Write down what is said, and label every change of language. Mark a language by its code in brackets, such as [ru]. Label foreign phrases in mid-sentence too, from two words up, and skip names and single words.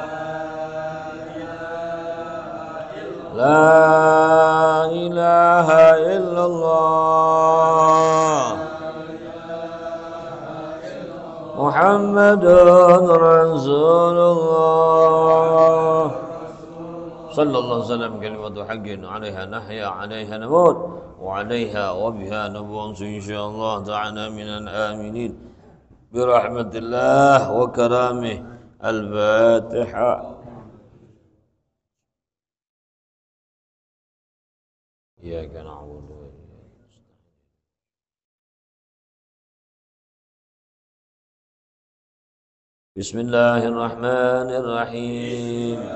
[ar] لا إله إلا الله. محمد رسول الله. صلى الله عليه وسلم كلمة حق عليها نحيا وعليها نموت وعليها وبها نبعث إن شاء الله تعالى من الآمنين برحمة الله وكرامه. الفاتحة. إياك نعبد وإياك نستعين. بسم الله الرحمن الرحيم.